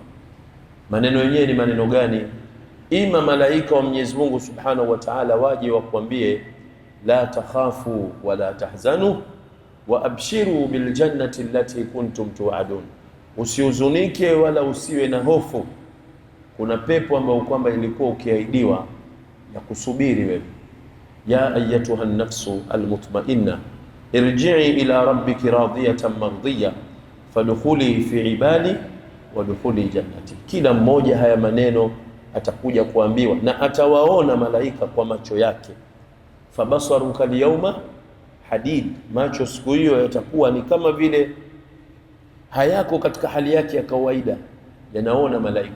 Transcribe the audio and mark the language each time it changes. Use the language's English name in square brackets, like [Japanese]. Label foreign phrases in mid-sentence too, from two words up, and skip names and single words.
[Swahili] Maneno yenyewe ni maneno gani? Ima malaika wa Mwenyezi Mungu [Arabic] سبحانه وتعالى [Swahili] waje wakuambie, [Arabic] لا تخافوا ولا تحزنوا وأبشروا بالجنة التي كنتم توعدون, [Swahili] usihuzunike wala usiwe na hofu, kuna pepo ambayo kwamba ilikuwa ukiahidiwa ya kusubiri wewe. [Arabic] يا أيتها النفس المطمئنة ارجعي إلى ربك راضية مرضية فادخلي في عبادي وادخلي جنتي. [Swahili] Kila mmoja haya maneno atakuja kuambiwa na atawaona malaika kwa macho yake. [Arabic] فبصرك اليوم حديد, [Swahili] macho siku hiyo yatakuwa ni kama vile hayako katika hali yake ya kawaida, yanaona malaika.